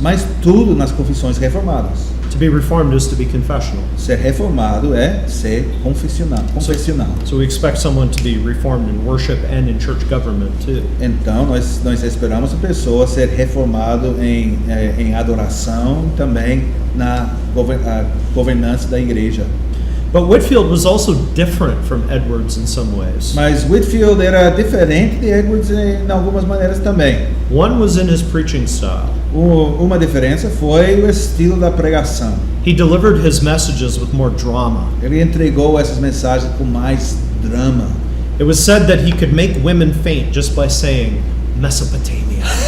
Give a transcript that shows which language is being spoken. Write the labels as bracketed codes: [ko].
[pt] mas tudo nas confissões reformadas. [en] To be reformed is to be confessional. [pt] Ser reformado é ser confessional. [en] So we expect someone to be reformed in worship and in church government too. [pt] Então nós esperamos a pessoa ser reformado em adoração, também na governança da igreja. [en] But Whitefield was also different from Edwards in some ways. [pt] Mas Whitefield era diferente de Edwards em algumas maneiras também. [en] One was in his preaching style. [pt] Uma diferença foi o estilo da pregação. [en] He delivered his messages with more drama. [pt] Ele entregou essas mensagens com mais drama. [en] It was said that he could make women faint just by saying Mesopotamia.